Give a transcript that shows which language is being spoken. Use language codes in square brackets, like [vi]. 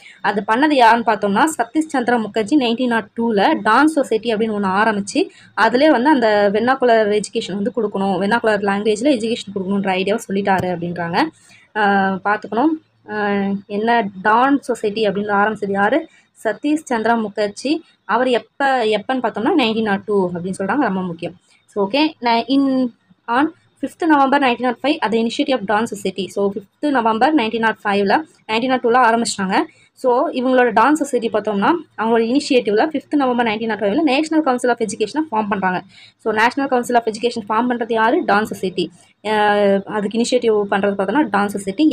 [ta] அது பண்ணது யாருன்னு பார்த்தோம்னா சதீஷ் சந்திர முகர்ஜி 1902 டான் சொசைட்டி அப்படின்னு ஒன்று ஆரம்பித்து அதிலே வந்து அந்த வெர்னாக்குலர் எஜுகேஷன் வந்து கொடுக்கணும், வெர்னாக்குலர் லாங்குவேஜில் எஜுகேஷன் கொடுக்கணுன்ற ஐடியாவை சொல்லிட்டாரு அப்படின்றாங்க. பார்த்துக்கணும். என்ன டான் சொசைட்டி அப்படின்னு ஆரம்பிச்சது யார்? சதீஷ் சந்திர முகர்ஜி. அவர் எப்போன்னு பார்த்தோம்னா 1902 அப்படின்னு சொல்கிறாங்க. ரொம்ப முக்கியம். [en] So okay, on 5th November 1905 at the initiative of Dawn Society. [ta] So 5th November 1905 1902 ஆரம்பிச்சிட்டாங்க. ஸோ இவங்களோட டான் சொசைட்டி பார்த்தோம்னா அவங்களோட இனிஷியேட்டிவில் 5th November 1905 national council of எஜுகேஷனை ஃபார்ம் பண்ணுறாங்க. So national council of education form பண்ணுறது யார்? Don society. அதுக்கு initiative பண்ணுறது பார்த்தோம்னா டான் சொசைட்டி.